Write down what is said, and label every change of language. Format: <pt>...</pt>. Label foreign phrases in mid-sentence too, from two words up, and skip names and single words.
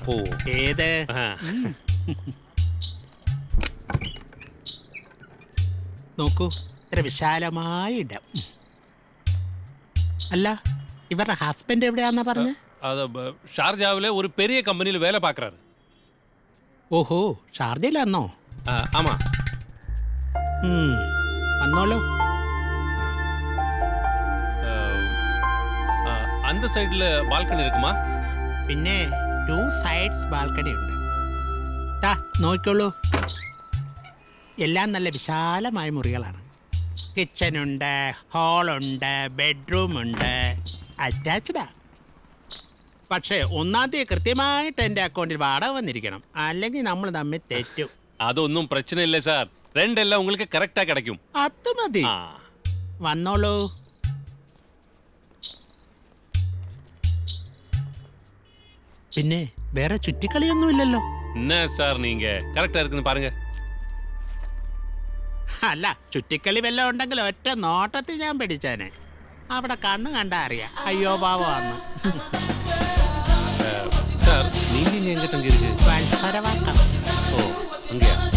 <ml>ഏത്? നോക്കൂ, ഇത്ര വിശാലമായ ഇടം. അല്ല, ഇവരുടെ ഹസ്ബൻഡ് എവിടെയാന്നാ പറഞ്ഞ?</ml> <ta>ஷார்ஜாவில ஒரு பெரிய கம்பெனியில வேலை பாக்குறாரு.</ta> <ml>ഓഹോ, ഷാർജയിലാന്നോ?</ml> <ta>ആമാ.</ta> <ml>വന്നോളൂ.</ml> <ta>அந்த சைடுல பால்கனி இருக்குமா?</ta> <ml>പിന്നെ 2 സൈഡ്സ് ബാൽക്കണി ഉണ്ട്. നോക്കിക്കോളൂ, എല്ലാം നല്ല വിശാലമായ മുറികളാണ്. കിച്ചനുണ്ട്, ഹാളുണ്ട്, ബെഡ്റൂമുണ്ട്, അറ്റാച്ച്ഡാ. പക്ഷേ 1-ാം തീയതി കൃത്യമായിട്ട് എൻ്റെ അക്കൗണ്ടിൽ വാടക വന്നിരിക്കണം, അല്ലെങ്കിൽ നമ്മൾ തമ്മിൽ തെറ്റും. അതൊന്നും പ്രശ്നമില്ല സാർ, രണ്ടെല്ലാം உங்களுக்கு കറക്റ്റാ കിടക്കും. അത് മതി, വന്നോളൂ. പിന്നെ വേറെ ചുറ്റിക്കളിയൊന്നുമില്ലല്ലോ?</ml> <ta>என்ன சார் நீங்க கரெக்டா இருக்குன்னு பாருங்க.</ta> <ml>അല്ല, ചുറ്റിക്കളി വല്ലതും ഉണ്ടെങ്കിൽ ഒറ്റ നോട്ടത്തിൽ ഞാൻ പിടിച്ചേനെ. അവിടെ കണ്ണു കണ്ടാ അറിയാം അയ്യോ പാവന്ന്.</ml> <ta>சார் நீங்க எங்க தங்கி இருக்கு?</ta> <ml>വത്സരവാക്കം.</ml> <ta>ஓ, அங்கயா?</ta>